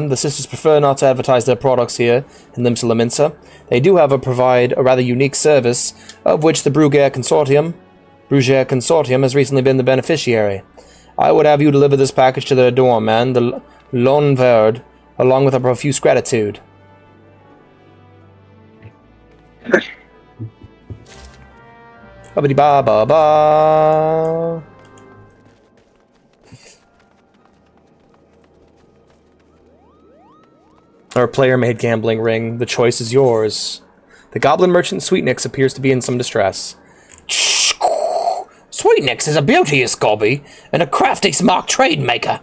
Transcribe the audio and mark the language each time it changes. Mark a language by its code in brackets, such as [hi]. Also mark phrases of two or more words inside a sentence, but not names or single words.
[en] The sisters prefer not to advertise their products here in Limsa Lominsa. They do, however, provide a rather unique service, of which the Bruguer Consortium has recently been the beneficiary. I would have you deliver this package to their doorman, the Lone Verd, along with a profuse gratitude. Ba-ba-dee-ba-ba-ba. Our player-made gambling ring. The choice is yours. The goblin merchant Sweetnix appears to be in some distress. Sweetnix! Sweetnix is a beauteous gobby and a crafty smart trade maker.